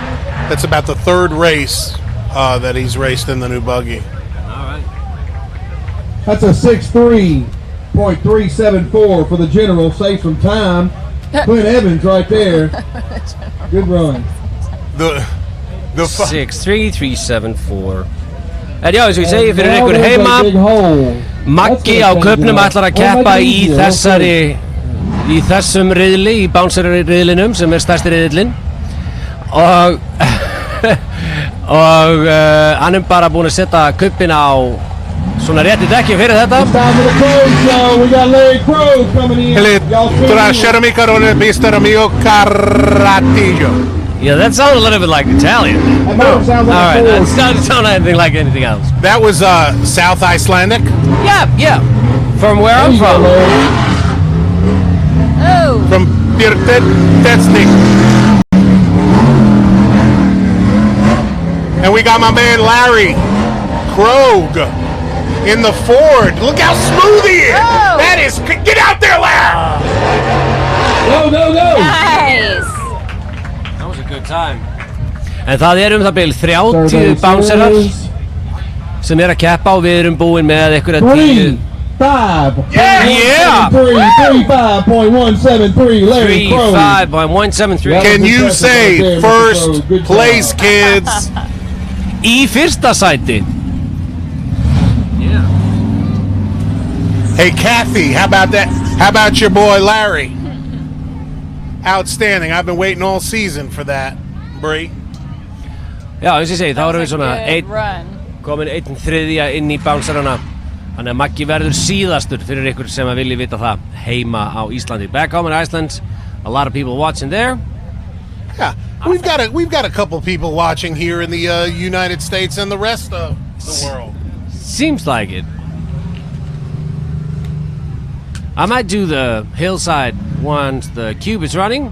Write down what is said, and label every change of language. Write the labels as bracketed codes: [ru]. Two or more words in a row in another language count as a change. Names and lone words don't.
[en] That's about the third race that he's raced in the new buggy. All right. That's a 6'3.374 for the general. Save some time. Clint Evans right there. Good run. The 63374. [is] En já, eins og ég segi fyrir [en] Now [is] ykkur [en] there's a [is] heima, [en] big hole. [is] Maggi á Kaupnum ætlar að keppa í þessum riðli, í bouncer-riðlinum sem stærsti riðlinn og hann bara búinn að setja kuppin á svona rétti dekki fyrir þetta. [en] It's time for the Crow Show. We got Larry Crow coming in. Y'all Trasero mi carone, mister mio Caratillo. Yeah, that sounded a little bit like Italian. That motor sounds like All right, a that Ford. doesn't sound anything like anything else. That was South Icelandic. Yeah. From where I'm from. Oh. From Pirtetsnik. And we got my man Larry Krogh in the Ford. Look how smooth he is. Oh. That is, get out there, Larry. Go, go, go. Nice. That was a good time. [is] En það það bil 30 bouncerar sem að keppa og við búin með einhverja 10. 5. [en] Yeah. 35.173. Larry Crow. 35.173. Can you say first place, kids? [is] Í fyrsta sæti. [en] Yeah. Hey, Kathy, how about that? How about your boy Larry? Outstanding. I've been waiting all season for that, Bree. [is] Já, eins og ég segi, þá erum við svona komin 1/3 inn í bouncerana. Þannig að Maggi verður síðastur fyrir ykkur sem að vilji vita það heima á Íslandi. [en] Back home in Iceland, a lot of people watching there. Yeah, we've got a couple people watching here in the United States and the rest of the world. Seems like it. I might do the hillside once the cube is running.